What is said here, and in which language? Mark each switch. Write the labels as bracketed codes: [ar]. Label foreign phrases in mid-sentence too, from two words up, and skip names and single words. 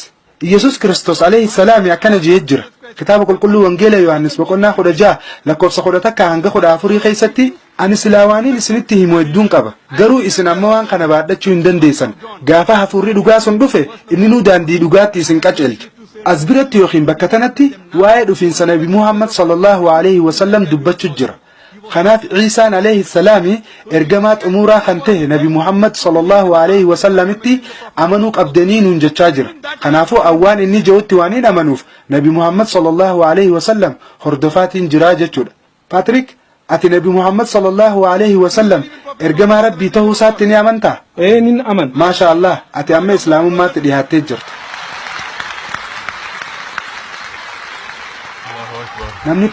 [om] Iyyesus Kiristoos [ar] عليه السلام [om] akkana jee jira. Kitaaba qulqulluu wangeela Yohaannis boqonnaa 16 lakkoofsa 11 hanga 14 keessatti ani silaawaaniin isinitti himu hedduun qaba. Garuu isin amma waan kana baadhachuu hin dandeessan. Gaafa hafuurri dhugaa sun dhufe inni nu daandii dhugaatti isin qaceelcha. As biratti yookiin bakka tanatti waa'ee dhufiinsa Nabi Muhammad [ar] صلى الله عليه وسلم [om] dubbachuu jira. Kanaaf Ciisaan [ar] عليه السلام [om] ergamaa xumuuraa kan ta'e Nabi Muhammad [ar] صلى الله عليه وسلم [om] amanuu qabdanii nuun jechaa jira. Kanaafuu awwaan inni je'utti waan hin amanuuf Nabi Muhammad [ar] صلى الله عليه وسلم [om] hordofaatiin jiraa jechuudha. Patrick, ati Nabi Muhammad [ar] صلى الله عليه وسلم [om] ergamaa rabbii ta'uu isaatti ni amantaa? Nin aman. [ar] ما شاء الله, [om] ati amma islaamummaatti dhiyaattee jirta. Namni